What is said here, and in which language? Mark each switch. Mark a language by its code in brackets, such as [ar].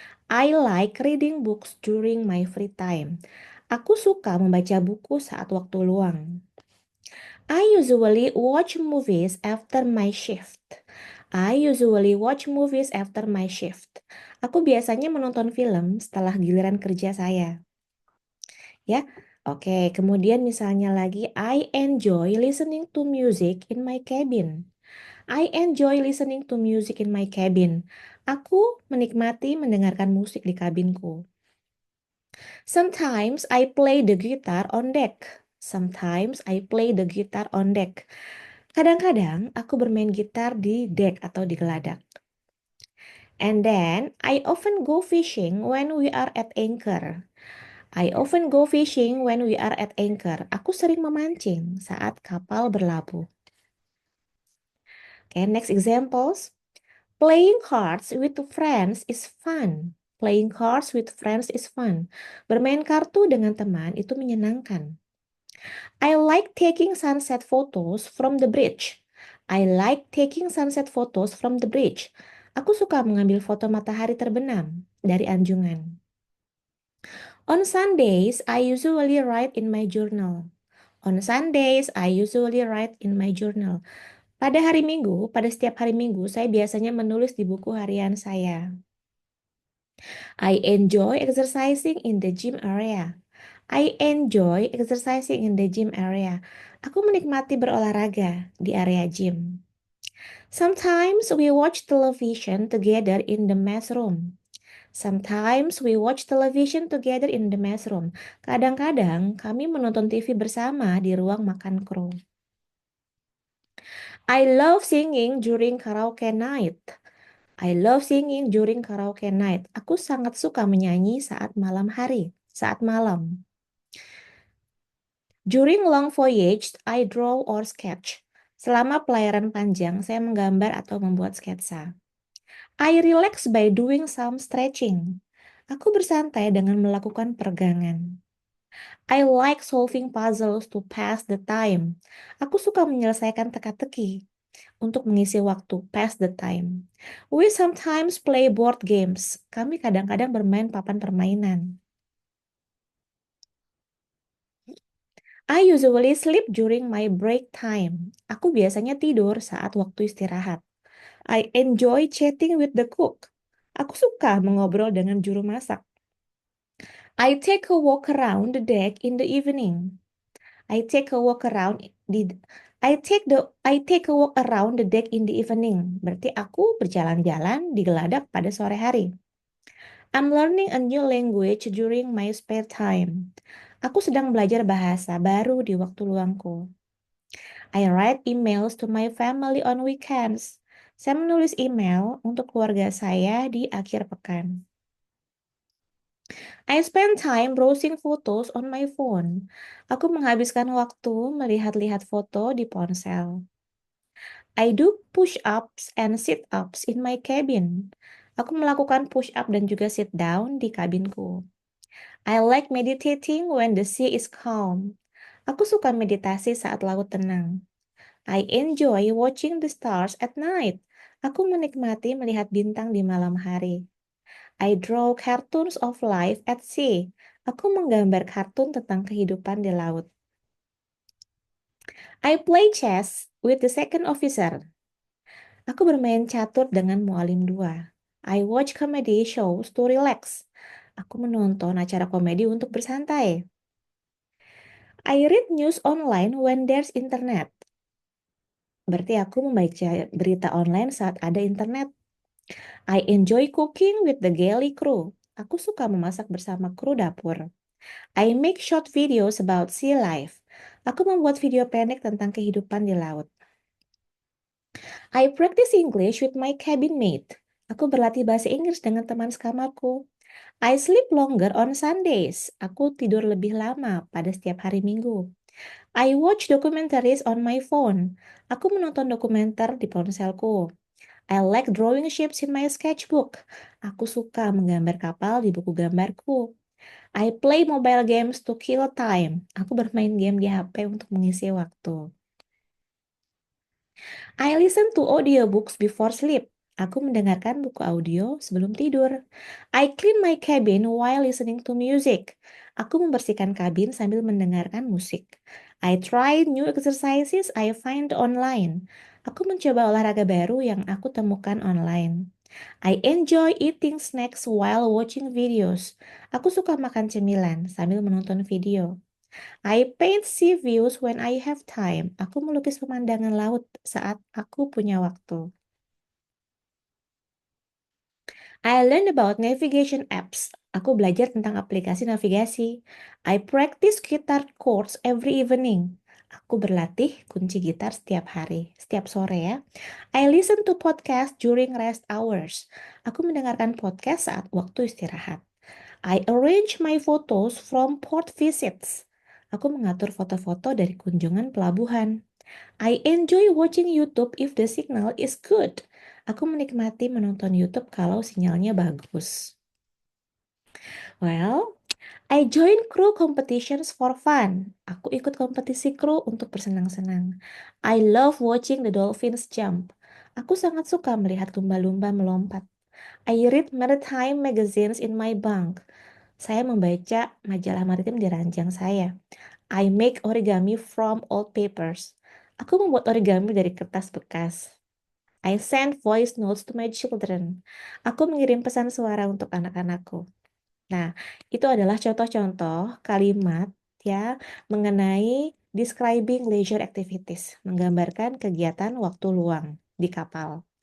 [en] I like reading books during my free time. [id] Aku suka membaca buku saat waktu luang. [en] I usually watch movies after my shift. I usually watch movies after my shift. [id] Aku biasanya menonton film setelah giliran kerja saya. Ya, oke. Kemudian misalnya lagi, [en] I enjoy listening to music in my cabin. I enjoy listening to music in my cabin. [id] Aku menikmati mendengarkan musik di kabinku. [en] Sometimes I play the guitar on deck. Sometimes I play the guitar on deck. [id] Kadang-kadang aku bermain gitar di deck atau di geladak. [en] And then I often go fishing when we are at anchor. I often go fishing when we are at anchor. [id] Aku sering memancing saat kapal berlabuh. [en] Okay, next examples. Playing cards with friends is fun. Playing cards with friends is fun. [id] Bermain kartu dengan teman itu menyenangkan. [en] I like taking sunset photos from the bridge. I like taking sunset photos from the bridge. [id] Aku suka mengambil foto matahari terbenam dari anjungan. [en] On Sundays, I usually write in my journal. On Sundays, I usually write in my journal. [id] Pada hari Minggu, pada setiap hari Minggu, saya biasanya menulis di buku harian saya. [en] I enjoy exercising in the gym area. I enjoy exercising in the gym area. [id] Aku menikmati berolahraga di area gym. [en] Sometimes we watch television together in the mess room. Sometimes we watch television together in the mess room. [id] Kadang-kadang kami menonton TV bersama di ruang makan kru. [en] I love singing during karaoke night. I love singing during karaoke night. [id] Aku sangat suka menyanyi saat malam hari, saat malam. [en] During long voyage, I draw or sketch. [id] Selama pelayaran panjang, saya menggambar atau membuat sketsa. [en] I relax by doing some stretching. [id] Aku bersantai dengan melakukan peregangan. [en] I like solving puzzles to pass the time. [id] Aku suka menyelesaikan teka-teki untuk mengisi waktu, [en] pass the time. We sometimes play board games. [id] Kami kadang-kadang bermain papan permainan. [en] I usually sleep during my break time. [id] Aku biasanya tidur saat waktu istirahat. [en] I enjoy chatting with the cook. [id] Aku suka mengobrol dengan juru masak. [en] I take a walk around the deck in the evening. I take a walk around the I take a walk around the deck in the evening. [id] Berarti aku berjalan-jalan di geladak pada sore hari. [en] I'm learning a new language during my spare time. [id] Aku sedang belajar bahasa baru di waktu luangku. [en] I write emails to my family on weekends. [id] Saya menulis email untuk keluarga saya di akhir pekan. [en] I spend time browsing photos on my phone. [id] Aku menghabiskan waktu melihat-lihat foto di ponsel. [en] I do push-ups and sit-ups in my cabin. [id] Aku melakukan push-up dan juga sit-down di kabinku. [en] I like meditating when the sea is calm. [id] Aku suka meditasi saat laut tenang. [en] I enjoy watching the stars at night. [id] Aku menikmati melihat bintang di malam hari. [en] I draw cartoons of life at sea. [id] Aku menggambar kartun tentang kehidupan di laut. [en] I play chess with the second officer. [id] Aku bermain catur dengan mualim dua. [en] I watch comedy shows to relax. [id] Aku menonton acara komedi untuk bersantai. [en] I read news online when there's internet. [id] Berarti aku membaca berita online saat ada internet. [en] I enjoy cooking with the galley crew. [id] Aku suka memasak bersama kru dapur. [en] I make short videos about sea life. [id] Aku membuat video pendek tentang kehidupan di laut. [en] I practice English with my cabin mate. [id] Aku berlatih bahasa Inggris dengan teman sekamarku. [en] I sleep longer on Sundays. [id] Aku tidur lebih lama pada setiap hari Minggu. [en] I watch documentaries on my phone. [id] Aku menonton dokumenter di ponselku. [en] I like drawing ships in my sketchbook. [id] Aku suka menggambar kapal di buku gambarku. [en] I play mobile games to kill time. [id] Aku bermain game di HP untuk mengisi waktu. [en] I listen to audiobooks before sleep. [id] Aku mendengarkan buku audio sebelum tidur. [en] I clean my cabin while listening to music. [id] Aku membersihkan kabin sambil mendengarkan musik. [en] I try new exercises I find online. [id] Aku mencoba olahraga baru yang aku temukan online. [en] I enjoy eating snacks while watching videos. Aku suka makan cemilan sambil menonton video. I paint sea views when I have time. [id] Aku melukis pemandangan laut saat aku punya waktu. [en] I learn about navigation apps. [id] Aku belajar tentang aplikasi navigasi. [en] I practice guitar chords every evening. [id] Aku berlatih kunci gitar setiap hari, setiap sore ya. [en] I listen to podcast during rest hours. [id] Aku mendengarkan podcast saat waktu istirahat. [en] I arrange my photos from port visits. [id] Aku mengatur foto-foto dari kunjungan pelabuhan. [en] I enjoy watching YouTube if the signal is good. [id] Aku menikmati menonton YouTube kalau sinyalnya bagus. [en] Well, I join crew competitions for fun. [id] Aku ikut kompetisi kru untuk bersenang-senang. [en] I love watching the dolphins jump. [id] Aku sangat suka melihat lumba-lumba melompat. [en] I read maritime magazines in my bunk. [id] Saya membaca majalah maritim di ranjang saya. [en] I make origami from old papers. [id] Aku membuat origami dari kertas bekas. [en] I send voice notes to my children. [id] Aku mengirim pesan suara untuk anak-anakku. Nah, itu adalah contoh-contoh kalimat ya mengenai [en] describing leisure activities, [id] menggambarkan kegiatan waktu luang di kapal.